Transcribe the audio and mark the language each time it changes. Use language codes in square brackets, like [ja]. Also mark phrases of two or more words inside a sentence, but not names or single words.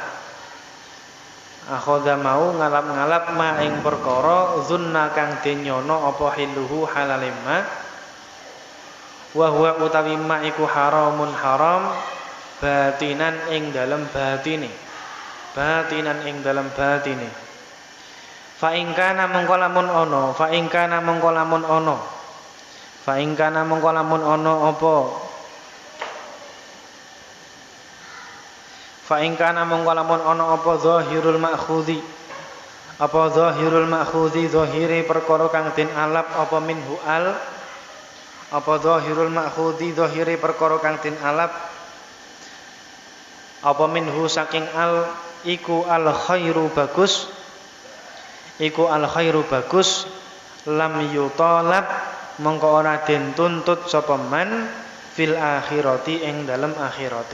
[jv] Akhadha mau ngalap-ngalap ma ing perkara dzunna kang den nyono apa [ar] hilluhu halalim [jv] ma. [ar] Wa huwa [jv] utawi ma iku haramun haram batinan ing dalem batine. Batinan ing dalem batine. [ar] Fa in kana [jv] mongko lamun ana, [ar] fa in kana [jv] mongko lamun ana. [ar] Fa in kana [jv] mongko lamun ana apa? [ar] Fa in kana [jv] mongko lamun ana apa [ar] zahirul ma'khudhi. [jv] Apa [ar] zahirul ma'khudhi [jv] zahire perkara kang den alap apa [ar] minhu al. [jv] Apa [ar] zahirul ma'khudhi [jv] zahire perkara kang den alap Apa minhu saking al iku [ar] al khairu [jv] bagus, iku [ar] al khairu [jv] bagus, [ar] lam yutalab [jv] mongko ora den tuntut sapa [ar] man fil akhirati [jv] ing dalem akhirate.